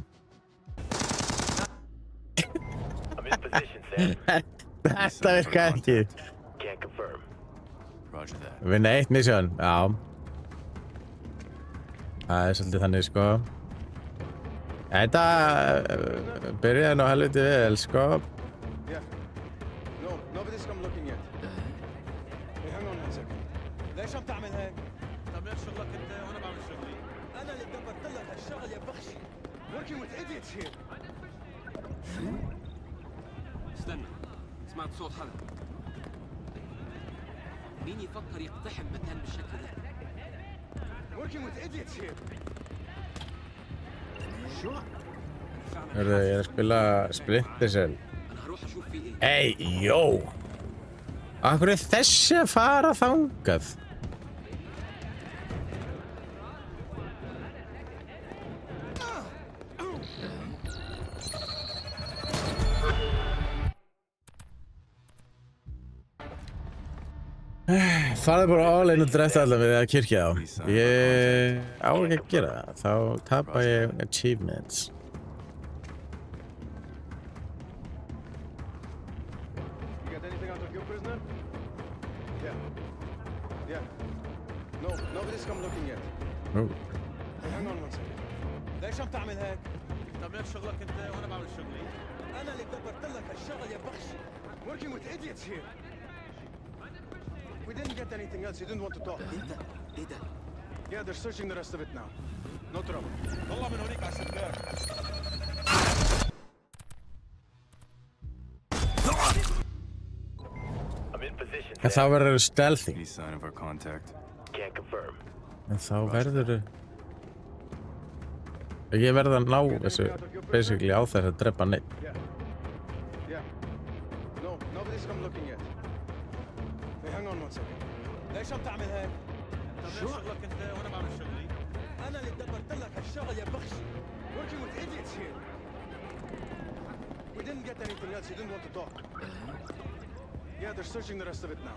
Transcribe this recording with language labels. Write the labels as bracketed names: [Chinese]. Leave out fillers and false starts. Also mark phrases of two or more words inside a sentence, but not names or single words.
[English] I'm in position, Sam. [Icelandic] Þetta virkar ekki. [English] Can't confirm. Roger that. [Icelandic] Vinna 1 mission, já. Það svolítið þannig, sko. Þetta byrjaði nú helviti vel, sko. [English] Nobody's come looking yet. Hey, hang on 1 second. [Arabic] ليش عم تعمل هيك؟ تعمل شغلك انت وانا بعمل شغلي. انا اللي دبرت لك هالشغل يا بخشي. [English] Working with idiots here. [Arabic] استنى، سمعت صوت حدا. مين يفكر يقتحم مكان بالشكل ده؟ [English] Working with idiots here. [Arabic] شو؟ [Icelandic] Ég er að spila Splinter Cell. Hey, jó! Akkur er þessi að fara þangað? Farðu bara [English] all in [Icelandic] og drefta alla við að kirkja á. Ég á ekki að gera það. Þá tapa ég achievements. [English] Nobody's come looking yet. Oh. Hey, hang on 1 second. [Arabic] ليش عم تعمل هيك؟ تعمل شغلك انت وانا بعمل شغلي. انا اللي دبرت لك هالشغل يا بخشي. [English] Working with idiots here. We didn't get anything else. You didn't want to talk. [Arabic] ايه ده؟ [English] Yeah, they're searching the rest of it now. No trouble. [Arabic] طلع من هونيك على الشباك. [English] I'm in position, [Icelandic] En þá verður það stealthy. [English] Any sign of our contact? Can't confirm. [Icelandic] En þá verður það... Ég verð að ná þessu basically á þess að drepa neitt. [English] Yeah. No, nobody's come looking yet. Hey, hang on 1 second. [Arabic] ليش عم تعمل هيك؟ تعمل شغلك انت وانا بعمل شغلي. انا اللي دبرت لك هالشغل يا بخشي. [English] Working with idiots here. We didn't get anything else. You didn't want to talk. Yeah, they're searching the rest of it now.